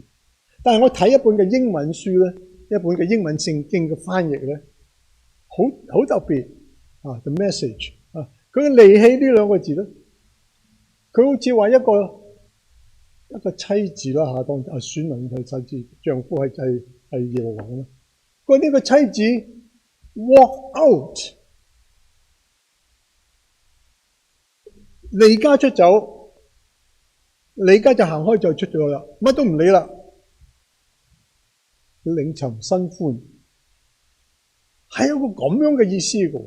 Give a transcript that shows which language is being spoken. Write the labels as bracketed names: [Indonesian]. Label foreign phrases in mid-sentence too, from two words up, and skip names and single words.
[Cantonese] 但係我睇一本嘅英文書咧，一本嘅英文聖經嘅翻譯咧，好特別啊 ！The message 啊，佢離棄呢兩個字咧，佢好似話一個妻子啦嚇，當選民係妻子，丈夫係耶和華啦。佢呢個妻子 [English] walk out， [Cantonese] 離家出走，離家就行開就出咗啦，乜都唔理啦，另尋新歡，係有個咁樣嘅意思嘅。